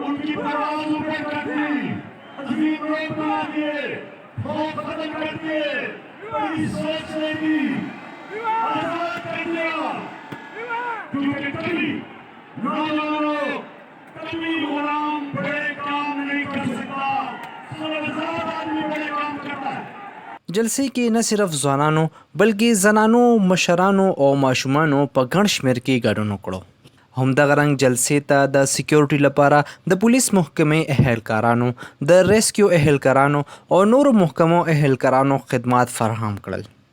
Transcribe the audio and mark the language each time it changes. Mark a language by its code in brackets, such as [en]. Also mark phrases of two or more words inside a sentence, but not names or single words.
[ur] ان کی پروازوں پہ کر دی، عظیم روڈ بنا دیے، خوف ختم کر دیے، بڑی سوچ لے دی، آزاد کر دیا. کیونکہ کبھی غلام بڑے کام نہیں کر سکتا، آزاد آدمی بڑے کام کرتا ہے. [ps] جلسې کې نه صرف ځوانانو بلکې زنانو، مشرانو او ماشومانو په ګڼ شمېر کې ګډون وکړو. همدغه رنګ جلسې ته د سکیورټي لپاره د پولیس محکمې اهلکارانو، د ریسکیو اهلکارانو او نورو محکمو اهلکارانو خدمات فراهم کړل.